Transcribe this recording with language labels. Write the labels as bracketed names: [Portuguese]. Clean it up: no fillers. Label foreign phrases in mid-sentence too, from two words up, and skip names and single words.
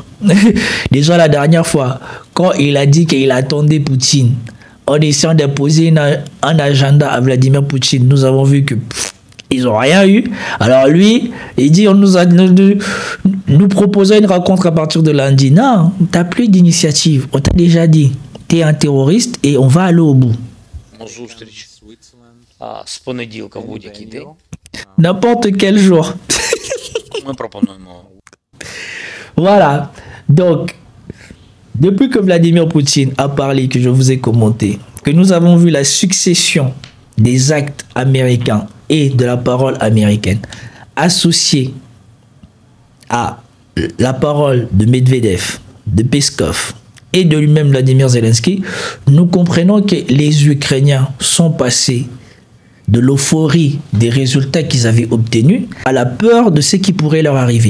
[French] Déjà, la dernière fois, quand il a dit qu'il attendait Poutine, en essayant d'imposer un agenda à Vladimir Poutine, nous avons vu que... ils n'ont rien eu. Alors lui, il dit, nous proposons une rencontre à partir de lundi. Non, tu n'as plus d'initiative. On t'a déjà dit, tu es un terroriste et on va aller au bout. [Ukrainian] З понеділка в будь-який день. [French] N'importe quel jour. [Ukrainian] Ми пропонуємо. [French] Voilà. Donc, depuis que Vladimir Poutine a parlé, que je vous ai commenté, que nous avons vu la succession des actes américains et de la parole américaine associée à la parole de Medvedev, de Peskov et de lui-même Vladimir Zelensky, nous comprenons que les Ukrainiens sont passés de l'euphorie des résultats qu'ils avaient obtenus à la peur de ce qui pourrait leur arriver.